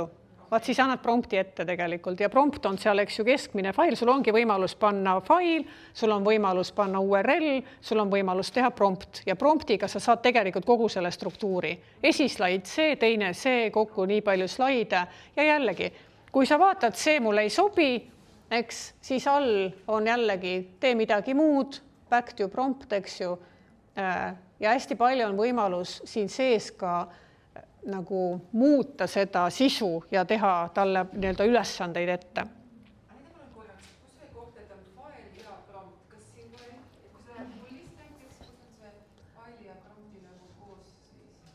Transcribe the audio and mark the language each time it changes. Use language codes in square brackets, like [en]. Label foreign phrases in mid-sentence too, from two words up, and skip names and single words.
[et] Vaat siis annad prompti ette tegelikult ja prompt on seal, eks ju, keskmine fail, sul ongi võimalus panna fail, sul on võimalus panna URL, sul on võimalus teha prompt ja promptiga sa saad tegelikult kogu selle struktuuri. Esislaid see, teine see, kokku nii palju slaide ja jällegi, kui sa vaatad, see mulle ei sobi, eks, siis all on jällegi tee midagi muud, [en] back to prompt, [et] eks ju, ja hästi palju on võimalus siin sees ka nagu muuta seda sisu ja teha talle nii-öelda ülesandeid ette. Aga need on korraks, kus see koht, et on fail ja prompt, kas siin kui sa läheb nullist näiteks, kus on see fail ja prompti nagu koos siis?